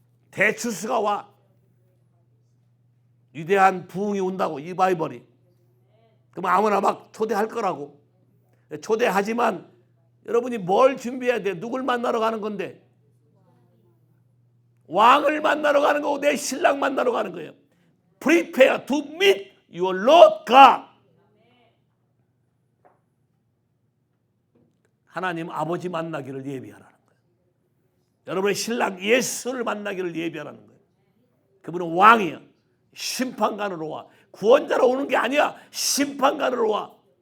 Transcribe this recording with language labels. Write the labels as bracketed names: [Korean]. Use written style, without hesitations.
[Korean] 대추수가 와. 위대한 부흥이 온다고, 리바이벌이. 그럼 아무나 막 초대할 거라고. 초대하지만 여러분이 뭘 준비해야 돼? 누굴 만나러 가는 건데? 왕을 만나러 가는 거고 내 신랑 만나러 가는 거예요. [English] Prepare to meet your Lord God. [Korean] 하나님 아버지 만나기를 예비하라는 거예요. 여러분의 신랑 예수를 만나기를 예비하라는 거예요. 그분은 왕이야. 심판관으로 와. 구원자로 오는 게 아니야. 심판관으로 와.